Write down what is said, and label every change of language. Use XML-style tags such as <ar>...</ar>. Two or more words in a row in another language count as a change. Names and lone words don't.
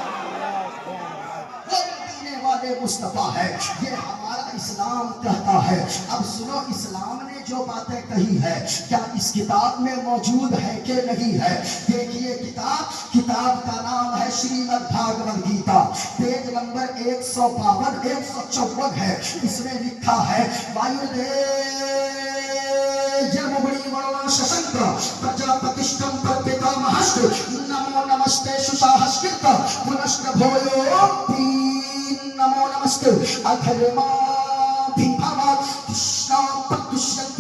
<ur>وہ مدینے والے مصطفیٰ ہے، یہ ہمارا اسلام کہتا ہے۔ اب سنو، اسلام نے جو باتیں کہی ہے کیا اس کتاب میں موجود ہے کہ نہیں ہے؟ دیکھیے کتاب کا نام ہے شریمد بھاگوت گیتا، پیج نمبر 152 154 ہے۔ اس میں لکھا ہے</ur> <sa>प्रजापतिष्ठं प्रपितामहस्तु नमो नमस्ते सुशाहस्कृत पुनश्च नमो नमस्ते अधर्माभिभवा कृष्णा प्रतुष्यन्ति</sa>